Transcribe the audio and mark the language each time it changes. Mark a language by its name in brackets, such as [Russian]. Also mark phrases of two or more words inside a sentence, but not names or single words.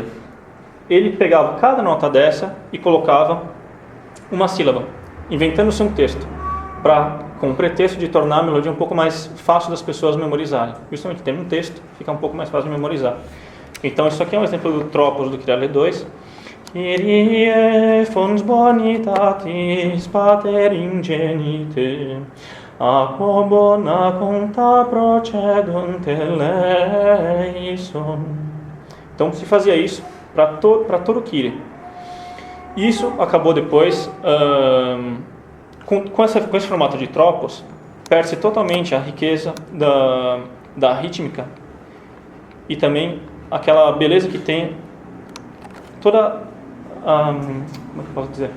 [Portuguese] Ele pegava cada nota dessa e colocava uma sílaba, inventando-se um texto, com o pretexto de tornar a melodia um pouco mais fácil das pessoas memorizarem. Justamente tendo um texto, fica um pouco mais fácil de memorizar. Então isso aqui é um exemplo do Tropos do Kyrie 2. [Latin] Kyrie fons bonitatis pater ingenite, aquo bona conta procedunt eleison. [Portuguese] Então se fazia isso para todo o Kyrie. Isso acabou depois, com esse formato de tropos, perde-se totalmente a riqueza da rítmica e também aquela beleza que tem toda, como é que eu posso dizer?